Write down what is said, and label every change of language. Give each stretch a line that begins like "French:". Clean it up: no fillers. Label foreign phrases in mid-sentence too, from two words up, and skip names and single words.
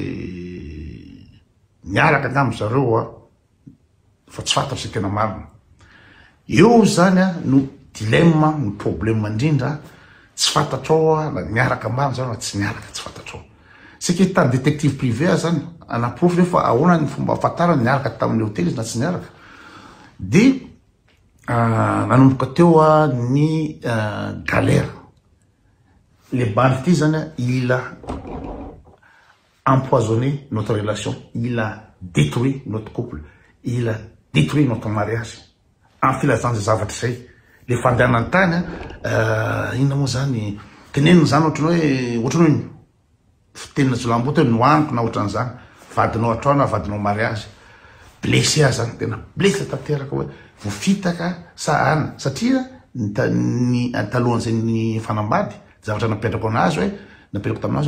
Malagasy: niaraka angamy zareo fa tsy fantatra tena marina eo zany no dilemme ny problème indrindra tsy fantatrao na niaraka marina zany tsy niaraka tsy fantatrao sika tany
French: détective privé
Malagasy: zany anaprofy refa ahoana ny fomba afatarany niaraka tamin'ny hôtely izy na tsy niaraka de nanomboka teo ny galère le bandy ty zany
French: il a empoisonné notre relation il a détruit notre couple il a détruit notre mariage en
Malagasy: filazany zavatra zay le fandehanany tany inona moa zany teneniny zany ohatrany hoe fitenina jolamboto hoe noaniko na ohatran'izany vadinao atrano vadinao
French: mariage blessé
Malagasy: zany tena blessé tanteraka hoe vofitaka sa ana satria ny talohan'izay ny fanambady zavatra napetrako anazy hoe napetrako taminazy